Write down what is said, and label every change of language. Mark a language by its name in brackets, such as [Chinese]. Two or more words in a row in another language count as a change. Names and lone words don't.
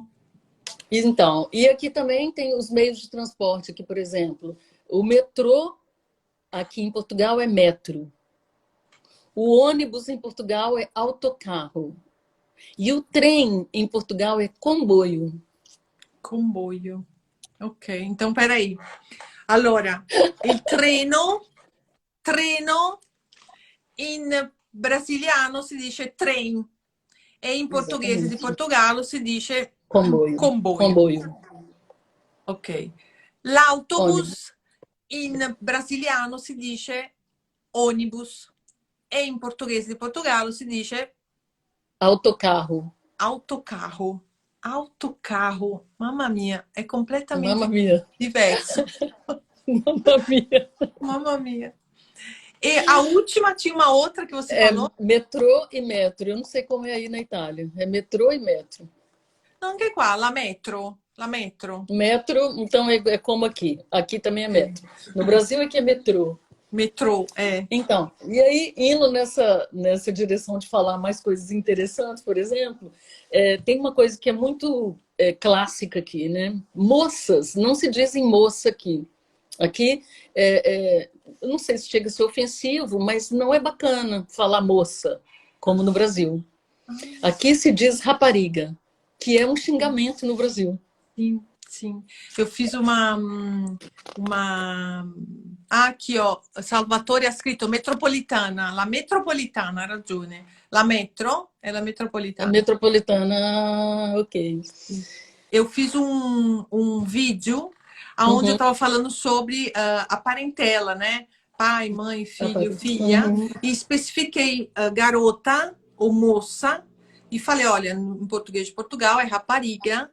[Portuguese] Então, e aqui também tem os meios de transporte, aqui, por exemplo, o metrô, aqui em Portugal, é metro. O ônibus em Portugal é autocarro. E o trem em Portugal é comboio. Comboio. Ok, então peraí. [Italian] Allora, il treno in brasiliano si dice trem e in portoghese di Portogallo si dice comboio. [Portuguese] comboio. Comboio. Ok. [Italian] L'autobus in brasiliano si dice ônibus e in portoghese di Portogallo si dice [Portuguese] Autocarro. [Italian] autocarro. Autocarro, mamma mia, è completamente Mamma mia. diverso. Mamma mia. Mamma mia. [Portuguese] E a última tinha uma outra que você É falou? metrô e metro. Eu não sei como é aí na Itália. É metrô e metro. Não, [Italian] anche qua, la metro. La metro. [Portuguese] Metro, então, é como aqui. Aqui também é metro. No Brasil é que é metrô. Metrô, é. Então, e aí, indo nessa direção de falar mais coisas interessantes, por exemplo, tem uma coisa que é muito clássica aqui, né? Moças, não se dizem moça aqui. Aqui, eu não sei se chega a ser ofensivo, mas não é bacana falar moça, como no Brasil. Aqui se diz rapariga, que é um xingamento no Brasil. Sim, sim. Eu fiz Ah, aqui, ó. [Italian] Salvatore ha scritto metropolitana. La metropolitana, ha ragione. La metro è la [Portuguese] A [Italian] metropolitana. [Portuguese] metropolitana, ok. Eu fiz um vídeo onde eu estava falando sobre a parentela, né? Pai, mãe, filho, filha. E especifiquei garota ou moça. E falei, olha, em português de Portugal é rapariga.